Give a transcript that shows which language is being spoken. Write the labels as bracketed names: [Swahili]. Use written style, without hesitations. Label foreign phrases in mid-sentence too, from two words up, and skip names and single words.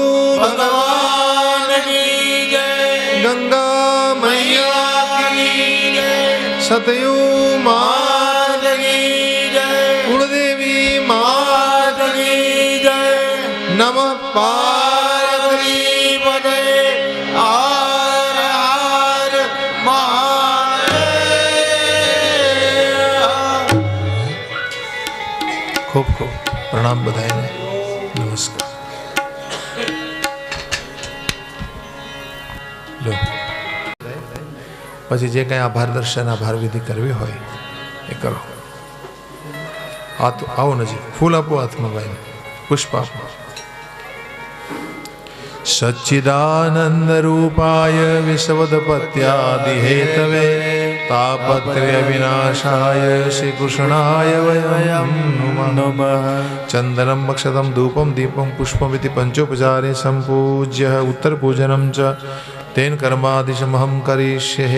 [Hindi] भगवान की जय। गंगा मैया की जय। सतयु मात की जय। कुलदेवी माँ मात की जय। नमः पार्वती पते हर हर महादेव। [Gujarati] ખૂબ ખૂબ પ્રણામ બધાઈ ને નમસ્કાર। लो પછી જે કંઈ આભાર દર્શન આભાર વિધિ કરવી હોય એ કરો। હાથ આવો નજીક ફૂલ આપો હાથમાં ભાઈ પુષ્પ આપો। [Sanskrit] सच्चिदानंद रूपाय विश्वदपत्यादि हेतवे तापत्रय विनाशाय श्री कृष्णाय वयं नमः। चंदनं मक्षतं धूपं दीपं पुष्पमिति पंचोपचारे संपूज्य उत्तर पूजनं च तेन कर्मादिशमहं करिष्ये।